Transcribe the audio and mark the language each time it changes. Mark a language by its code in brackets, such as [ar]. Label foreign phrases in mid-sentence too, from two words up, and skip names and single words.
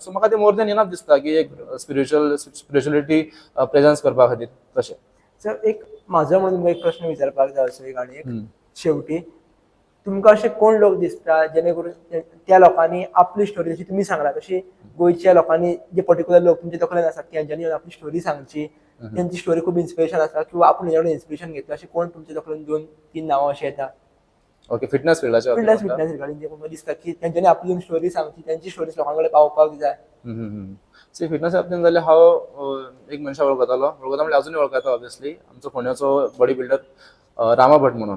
[kok] सो म्हाका तें [en] more than enough [kok] दिसता की एक [en] spirituality presence [kok] करपा खातीर तशें. सर एक माझा म्हणून तुमकां एक प्रश्न विचारपाक जाय असो एक आनी एक शेवटी, तुमकां अशे कोण लोक दिसता जेणे करून त्या लोकांनी आपली स्टोरी, जशी तुम्ही सांगला तशी गोंयच्या लोकांनी जे पर्टिक्युलर लोक तुमच्या तकलेन आसात की ज्यांनी आपली स्टोरी सांगची, त्यांची स्टोरी खूप इन्स्पिरेशन आसा किंवा आपण हेच्याकडून इन्स्पिरेशन घेतलं, असे कोण तुमच्या तकलेन 2-3 नांवां अशी येता? [en] okay, fitness [kok] फिल्डाच्या [en] fitness regarding [kok] जे म्हाका दिसता की त्यांच्यानी आपली स्टोरी सांगची, त्यांची स्टोरी लोकांकडे पावपाक जाय. सी फिटनेस बाबतींत जाल्यार हांव एक मनशा वळखतालो म्हणजे अजूनय वळखता. ऑब्वियसली आमचो फोंड्याचो [en] body builder [kok] रामा भट म्हणून.